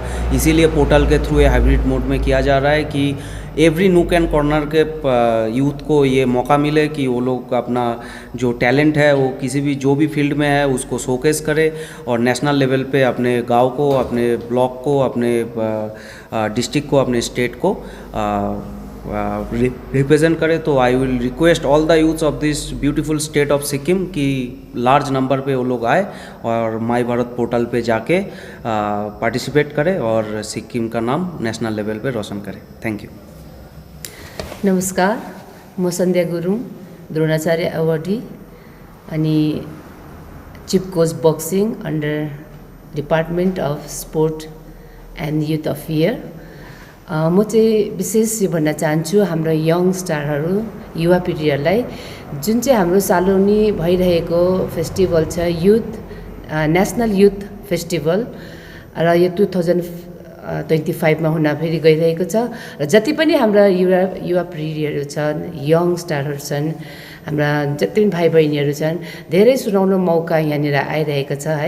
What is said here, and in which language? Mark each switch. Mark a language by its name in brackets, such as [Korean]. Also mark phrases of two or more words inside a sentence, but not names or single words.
[Hindi] इसीलिए पोर्टल के थ्रू ये [English] hybrid mode [Hindi] में किया जा रहा है कि [English] every nook and corner [Hindi] के यूथ को ये मौका मिले कि वो लोग अपना जो टैलेंट है वो किसी भी जो भी फील्ड में है उसको शोकेस करे और [English] national level [Hindi] पे अपने गांव को, अपने ब्लॉक को, अपने डिस्ट्रिक्ट को, अपने स्टेट को रिप्रेजेंट करे। तो [English] I will request all the youths of this beautiful state of Sikkim [Hindi] कि [English] large number [Hindi] पे वो लोग आए और माई भारत पोर्टल पे जाके पार्टिसिपेट करें और सिक्किम का नाम [English] national level [Hindi] पे रोशन करें। [English] thank you. [Nepali] नमस्कार, म सन्ध्या गुरुङ, द्रोणाचार्य अवार्डी अनि [English] chief coach boxing under department of sport and youth affair. [Nepali] म चाहिँ विशेष यो भन्न चाहन्छु हाम्रो [English] young starहरू, [Nepali] युवा पिँढीहरूलाई जुन चाहिँ हाम्रो सालौनी भइरहेको फेस्टिभल छ [English] youth national youth festival [Nepali] र यो 2025 मा हुन फेरि गइरहेको छ र जति पनि हाम्रा युवा पिँढीहरू छन्, [English] young starहरू [Nepali] छन्, हाम्रा जति पनि भाइ बहिनीहरू छन्, धेरै सुनौलो मौका यहाँनिर आइरहेको छ है।